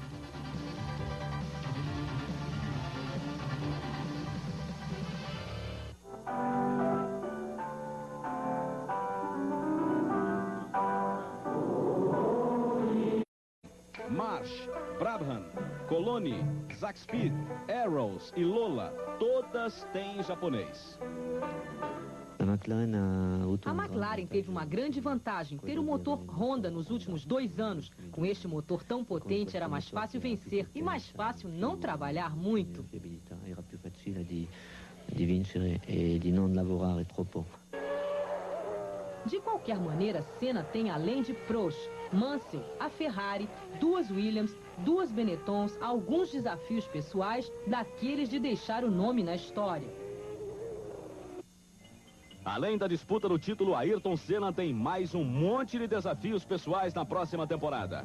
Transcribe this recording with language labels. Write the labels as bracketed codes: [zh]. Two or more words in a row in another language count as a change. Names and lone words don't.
[pt] Marsh, Brabham, Coloni, Zaxpid, Arrows e Lola, todas têm japonês. A McLaren teve uma grande vantagem, ter o motor Honda nos últimos 2 anos. Com este motor tão potente era mais fácil vencer e mais fácil não trabalhar muito. [it] Era più facile di vincere e di non lavorare troppo. [pt] De qualquer maneira, Senna tem, além de Prost, Mansell, a Ferrari, 2 Williams, 2 Benettons, alguns desafios pessoais daqueles de deixar o nome na história. Além da disputa do título, Ayrton Senna tem mais um monte de desafios pessoais na próxima temporada.